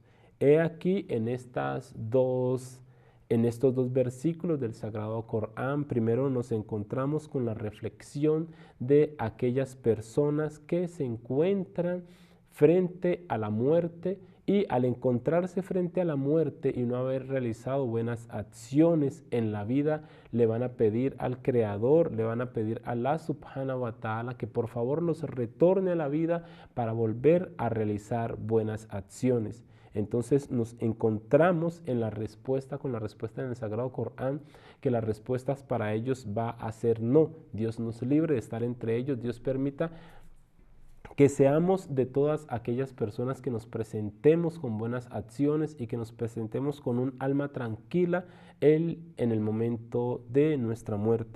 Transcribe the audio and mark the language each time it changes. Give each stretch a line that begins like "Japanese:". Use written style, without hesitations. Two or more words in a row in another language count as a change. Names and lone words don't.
Spanish: He aquí en estos dos versículos del Sagrado Corán, primero nos encontramos con la reflexión de aquellas personas que se encuentran frente a la muerte, y al encontrarse frente a la muerte y no haber realizado buenas acciones en la vida, le van a pedir al Creador, le van a pedir a
Arabic: الله سبحانه وتعالى
Spanish: que por favor los retorne a la vida para volver a realizar buenas acciones. Entonces nos encontramos en la respuesta, con la respuesta en el Sagrado Corán, que las respuestas para ellos va a ser no. Dios nos libre de estar entre ellos, Dios permita que seamos de todas aquellas personas que nos presentemos con buenas acciones y que nos presentemos con un alma tranquila en el momento de nuestra muerte.